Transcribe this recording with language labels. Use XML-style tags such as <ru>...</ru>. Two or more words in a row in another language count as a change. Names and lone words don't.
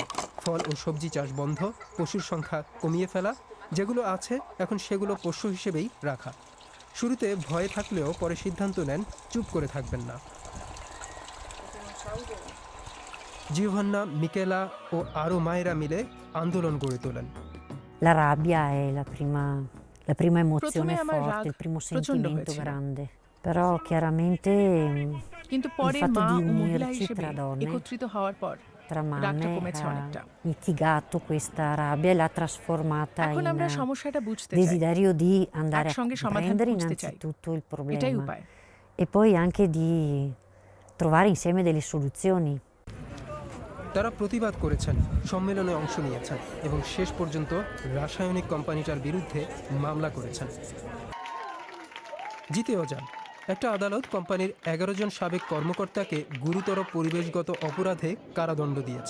<bn>ফল ও সবজি চাষ বন্ধ, পশুর সংখ্যা কমিয়ে ফেলা, যেগুলো আছে এখন সেগুলো পোষ্য হিসেবেই রাখা। শুরুতে ভয়ে থাকলেও পরে সিদ্ধান্ত নেন চুপ করে থাকবেন না। জিওভান্না, মিকেলা ও আরও মায়েরা মিলে আন্দোলন গড়ে তোলেন।</bn> <it>La rabbia è la prima emozione</it> <bn>প্রথমে আমার</bn> <it>forte,</it> <bn>রাগ</bn> <it>il primo</it> <bn>প্রচন্ড</bn> <it>sentimento</it> <bn>হয়েছিল।</bn> <it>grande. Però chiaramente</it> <bn>কিন্তু পরে মা ও মহিলা হিসেবে একত্রিত হওয়ার পর রাগটা কমেছে অনেকটা।</bn> <it>mitigato questa rabbia e l'ha trasformata</it> <bn>এখন আমরা</bn> <it>in</it> <bn>সমস্যাটা বুঝতে চাই,</bn> <it>desiderio di andare a</it> <bn>একসঙ্গে সমাধান</bn> <it>comprendere</it> <bn>খুঁজতে চাই,</bn> <it>innanzitutto il</it> <bn>এটাই</bn> <it>problema</it> <bn>উপায়।</bn> <it>e poi anche di trovare insieme delle soluzioni.</it> <bn>তারা প্রতিবাদ করেছেন, সম্মেলনে অংশ নিয়েছেন এবং শেষ পর্যন্ত রাসায়নিক কোম্পানিটার বিরুদ্ধে মামলা করেছেন। জিতেও যান। একটা আদালত কোম্পানির 11 জন সাবেক কর্মকর্তাকে গুরুতর পরিবেশগত অপরাধে কারাদণ্ড দিয়েছে।</bn>